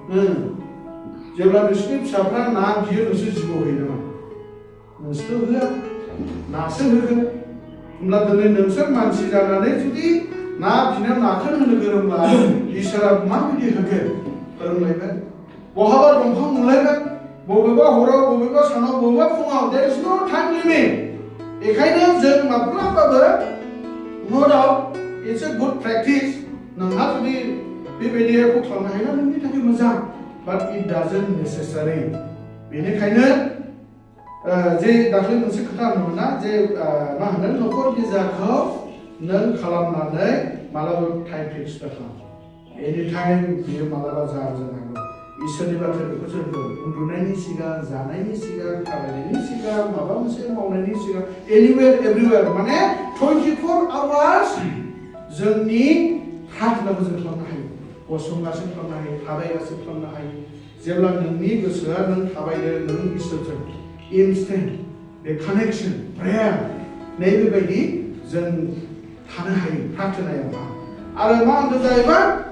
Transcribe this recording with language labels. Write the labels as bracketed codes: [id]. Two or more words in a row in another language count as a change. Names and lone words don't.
[brx] जेब्ला नोंसोरनि फिसाफ्रा ना बियो नोंसोर जिबौ होयो नामा नोंसोर होआ नासो होगोन होमब्ला दिनै नोंसोर मानसि जानानै जुदि ना बिनायाव नाखौनो होनो गोरोंब्ला इसोरा माबायदि होगोन फोरोंलायबाय बहाबा दंफां नुलायबाय बबेबा हराव बबेबा सानाव बबेबा फुङाव [en] there is no time limit [brx] बेखायनो जों माब्लाबाबो [en] no doubt it's a good practice [brx] नोंहा जुदि बेबायदिखौ खालामनो हायोब्ला नोंनि थाखाय मोजां [en] but it doesn't necessary [brx] बेनिखायनो जे दाख्लै मोनसे खोथा होनोमोन ना जे मा होनो न'खर गिर्जाखौ नों खालामनानै मालाबा [en] time fix [brx] खालाम एनि टाइम बियो मालाबा जानो इसोरनि बाथ्रा बेखौ जों उन्दुनायनि सिगां जानायनि सिगां थाबायनायनि सिगां माबा मोनसे मावनायनि सिगां [en] anywhere everywhere [brx] माने 24 आवार्स जोंनि प्रार्थनाखौ जों खालामनो हायो गसंगासिनो खालामनो हायो थाबायगासिनो खालामनो हायो जेब्ला नोंनि गोसोआ नों थाबायदों नों इसोरजों इनस्टेन्ट बे [en] connection prayer [brx] नैबेबायदि जों थानो हायो प्रार्थनायावहा आरो मा होनदों जाहैबाय